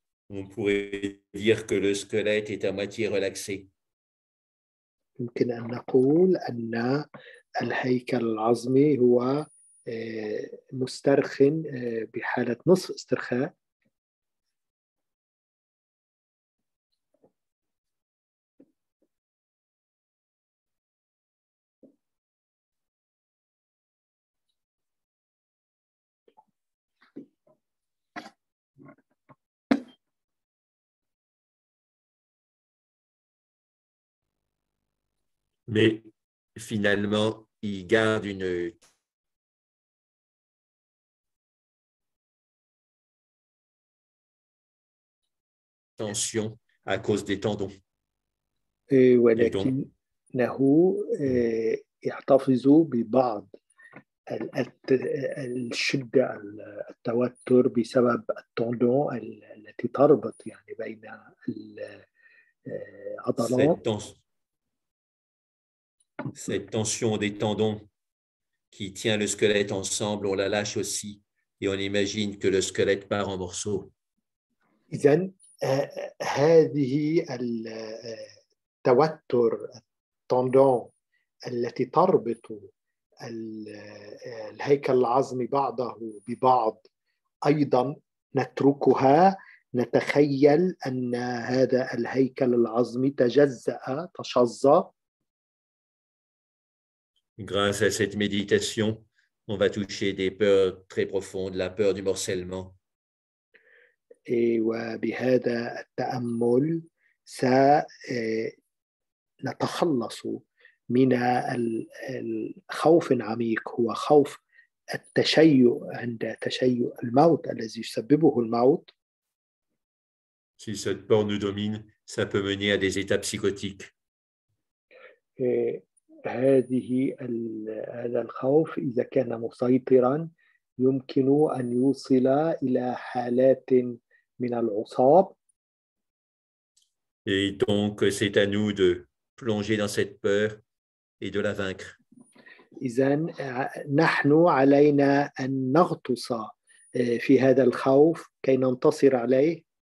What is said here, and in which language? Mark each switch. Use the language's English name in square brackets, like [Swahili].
[French] On pourrait dire que le squelette est à moitié relaxé. [Arabic] يمكن أن نقول أن الهيكل العظمي هو مسترخٍ بحالة نصف استرخاء. [French] Mais finalement, il garde une tension à cause des tendons. Et donc, [Arabic] ولكنه يحتفظ ببعض الشدة التوتر بسبب التندون التي تربط يعني بين العضلات. [French] cette tension des tendons qui tient le squelette ensemble, on la lâche aussi et on imagine que le squelette part en morceaux. [Arabic] إذن هذه التوتر التندون التي تربط الهيكل العظمي بعضه ببعض أيضا نتركها، نتخيل أن هذا الهيكل العظمي تجزأ تشظى. [French] Grâce à cette méditation, on va toucher des peurs très profondes, la peur du morcellement. [Arabic] وبهذا التأمل سنتخلص من الخوف العميق، هو خوف التشيؤ عند تشيؤ الموت الذي يسببه الموت. [French] Si cette peur nous domine, ça peut mener à des états psychotiques. [Arabic] هذا الخوف إذا كان مسيطرا يمكن أن يوصل إلى حالات من العصاب. [French] Et donc, c'est à nous de plonger dans cette peur et de la vaincre. [Arabic] إذن نحن علينا أن نغطس في هذا الخوف كي ننتصر عليه.